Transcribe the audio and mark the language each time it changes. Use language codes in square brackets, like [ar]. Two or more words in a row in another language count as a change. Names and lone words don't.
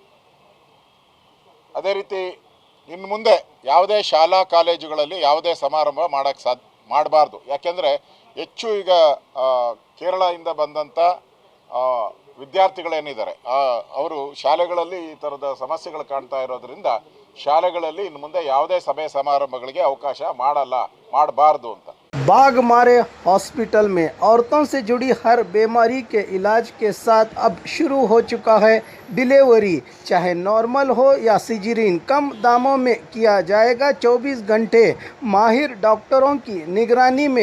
[kn] ಅದೇ ರೀತಿ ಇನ್ನು ಮುಂದೆ ಯಾವುದೇ ಶಾಲಾ ಕಾಲೇಜುಗಳಲ್ಲಿ ಯಾವುದೇ ಸಮಾರಂಭ ಮಾಡಬಾರ್ದು. ಯಾಕೆಂದರೆ ಹೆಚ್ಚು ಈಗ ಕೇರಳದಿಂದ ಬಂದಂಥ ವಿದ್ಯಾರ್ಥಿಗಳೇನಿದ್ದಾರೆ ಅವರು ಶಾಲೆಗಳಲ್ಲಿ ಈ ಥರದ ಸಮಸ್ಯೆಗಳು ಕಾಣ್ತಾ ಇರೋದ್ರಿಂದ ಶಾಲೆಗಳಲ್ಲಿ ಇನ್ನು ಮುಂದೆ ಯಾವುದೇ ಸಭೆ ಸಮಾರಂಭಗಳಿಗೆ ಅವಕಾಶ ಮಾಡಬಾರ್ದು ಅಂತ. [hi] बाघ मारे हॉस्पिटल में औरतों से जुड़ी हर बीमारी के इलाज के साथ अब शुरू हो चुका है डिलीवरी, चाहे नॉर्मल हो या सिजरीन, कम दामों में किया जाएगा 24 घंटे माहिर डॉक्टरों की निगरानी में।